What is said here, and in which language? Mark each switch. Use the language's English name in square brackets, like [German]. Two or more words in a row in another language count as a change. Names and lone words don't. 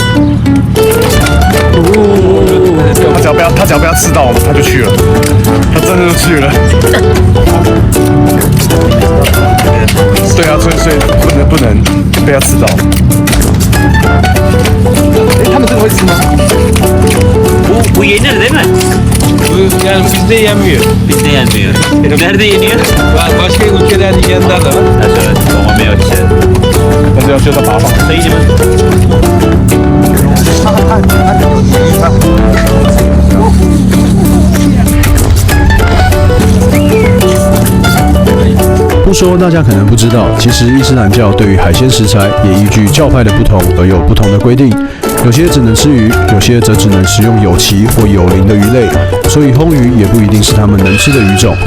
[Chinese] 他只要不要吃到我们，他就去了，他真的就去了。对啊，所以不能被他吃到。他们这个会吃吗？ [Turkish] Bu yenir değil mi? Yani bizde yemiyor. Bizde yenmiyor. Nerede yeniyor? Başka ülkelerde yiyenler de var. Evet, ama [Chinese] 没有吃。但是要学着把它放。所以你们不说大家可能不知道，其实伊斯兰教对于海鲜食材也依据教派的不同而有不同的规定，有些只能吃鱼，有些则只能食用有鳍或有鳞的鱼类，所以烘鱼也不一定是他们能吃的鱼种。